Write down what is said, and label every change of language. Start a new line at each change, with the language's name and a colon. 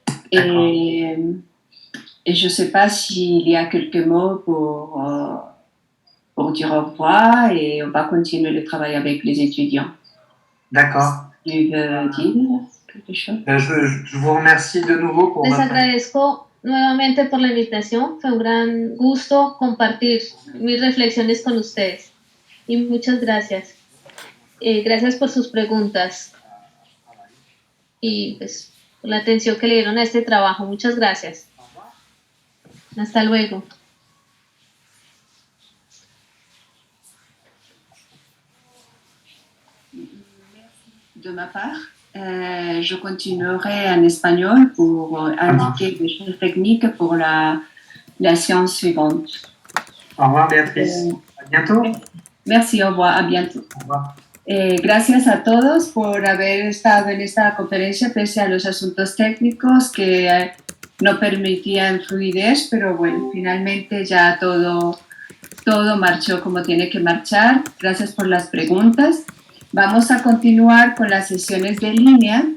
French: Et je ne sais pas s'il y a quelques mots pour dire au revoir, et on va continuer le travail avec les étudiants. D'accord. Tu veux dire quelque chose? Je vous remercie de nouveau pour
Spanish: Les agradezco nuevamente por la invitación. Fue un gran gusto compartir mis reflexiones con ustedes. Y muchas gracias. Gracias por sus preguntas. Y pues por la atención que le dieron a este trabajo. Muchas gracias. Hasta luego.
French: De ma part, je continuerai en espagnol pour indiquer des choses techniques pour la séance suivante. Au revoir, Béatrice. À bientôt. Merci, au revoir, à bientôt. Au revoir.
Spanish: Gracias a todos por haber estado en esta conferencia pese a los asuntos técnicos que no permitían fluidez, pero bueno, finalmente ya todo marchó como tiene que marchar. Gracias por las preguntas. Vamos a continuar con las sesiones de línea.